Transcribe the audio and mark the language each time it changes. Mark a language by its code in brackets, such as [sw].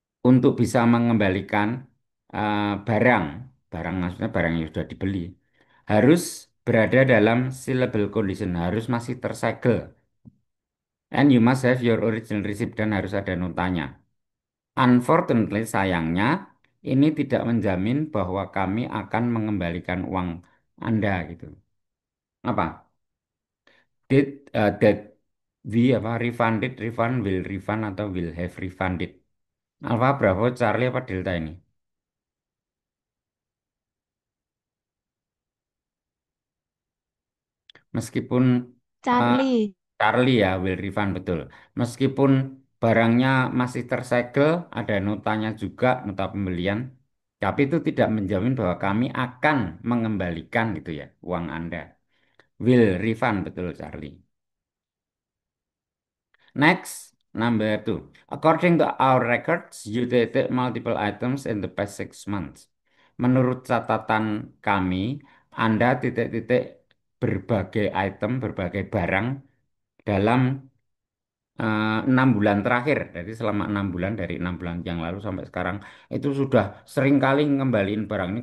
[id] Untuk bisa mengembalikan barang, barang maksudnya barang yang sudah dibeli, harus berada dalam [en] sealable condition, [id] harus masih tersegel. [en] And you must have your original receipt [id] dan harus ada notanya. Unfortunately, sayangnya, ini tidak menjamin bahwa kami akan mengembalikan uang Anda gitu. Apa? [en] That we apa refunded, refund, will refund atau will have refunded. Alpha, Bravo, Charlie apa Delta ini? [id] Meskipun uh, [en] Charlie. [id] Charlie ya [en] will refund [id] betul. Meskipun barangnya masih tersegel, ada notanya juga, nota pembelian, tapi itu tidak menjamin bahwa kami akan mengembalikan gitu ya uang Anda. [en] Will refund betul Charlie. Next, number 2. According to our records, you dated multiple items in the past 6 months. [id] Menurut catatan kami, Anda titik-titik berbagai item, berbagai barang dalam 6 bulan terakhir. Jadi selama 6 bulan, dari 6 bulan yang lalu sampai sekarang, itu sudah sering kali ngembaliin barang ini.